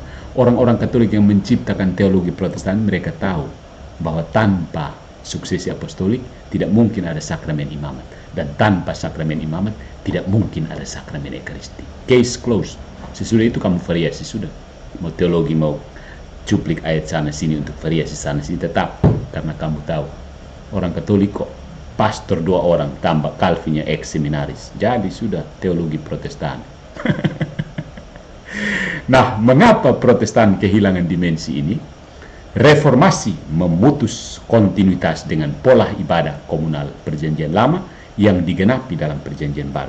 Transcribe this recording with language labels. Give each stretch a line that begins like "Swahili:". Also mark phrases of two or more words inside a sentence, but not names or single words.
Indonesian: Orang-orang Katolik yang menciptakan teologi Protestan, mereka tahu bahwa tanpa suksesi apostolik tidak mungkin ada sakramen imamat, dan tanpa sakramen imamat tidak mungkin ada sakramen Ekaristi.
English: Case closed.
Indonesian: Sesudah itu kamu variasi sudah. Mau teologi, mau cuplik ayat sana sini untuk variasi sana sini, tetap karena kamu tahu orang Katolik kok pastor 2 orang tambah Calvinnya ex seminaris. Jadi sudah teologi Protestan. Nah, mengapa Protestan kehilangan dimensi ini? Reformasi memutus kontinuitas dengan pola ibadah komunal Perjanjian Lama yang digenapi dalam Perjanjian Baru.